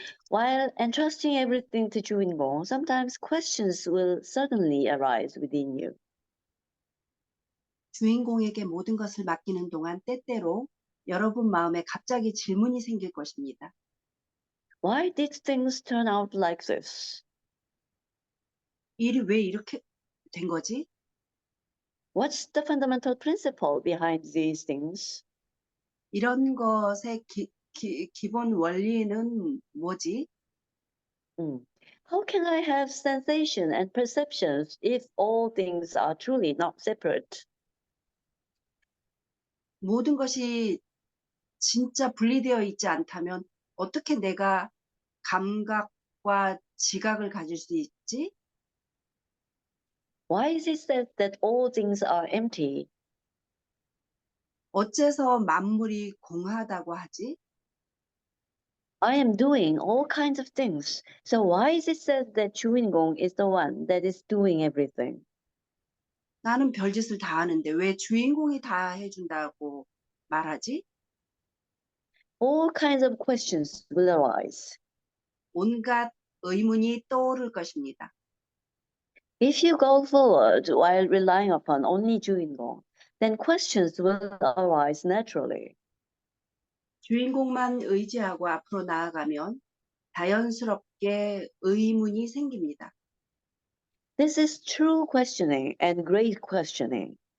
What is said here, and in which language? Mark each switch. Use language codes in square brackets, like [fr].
[en] While entrusting everything to 주인공, sometimes questions will suddenly arise within you. [ko] 주인공에게 모든 것을 맡기는 동안 때때로 여러분 마음에 갑자기 질문이 생길 것입니다. [en] Why did things turn out like this? [ko] 일이 왜 이렇게 된 거지? [en] What's the fundamental principle behind these things? [ko] 이런 것의 기본 원리는 뭐지? [en] How can I have sensation and perceptions if all things are truly not separate? [ko] 모든 것이 진짜 분리되어 있지 않다면 어떻게 내가 감각과 지각을 가질 수 있지? [en] Why is it said that all things are empty? [ko] 어째서 만물이 공하다고 하지? [en] I am doing all kinds of things. So why is it said that 주인공 is the one that is doing everything? [ko] 나는 별짓을 다 하는데 왜 주인공이 다 해준다고 말하지? [en] All kinds of questions will arise. [ko] 온갖 의문이 떠오를 것입니다. [en] If you go forward while relying upon only 주인공, then questions will arise naturally. [ko] 주인공만 의지하고 앞으로 나아가면 자연스럽게 의문이 생깁니다. [en] This is true questioning and great questioning.